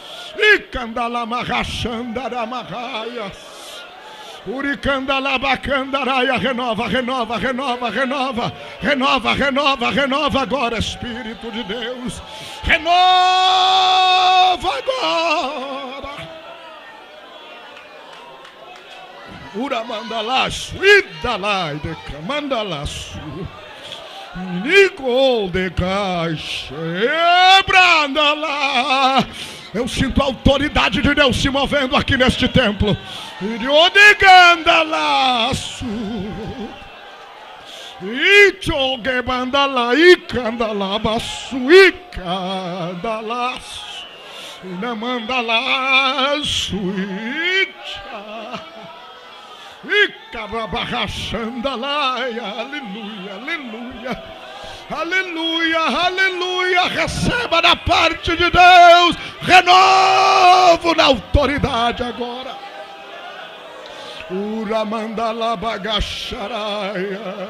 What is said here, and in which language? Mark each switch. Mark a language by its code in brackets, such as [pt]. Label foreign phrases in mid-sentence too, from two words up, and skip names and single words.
[pt] E candalamarrachandaramaraia. Uricandalabacandaraia. Renova, renova, renova, renova. Renova, renova, renova agora, Espírito de Deus. Renova agora. Uramandalaço, idalai de camandalaço. Nicol de caixa, brandalá. Eu sinto a autoridade de Deus se movendo aqui neste templo. Irodigandalaço. Ichogebandala, icandalabaço, icandalaço. Inamandalaço, icha. Aleluia, aleluia, aleluia, aleluia. Receba da parte de Deus renovo na autoridade agora. Uramandala bagacharaia.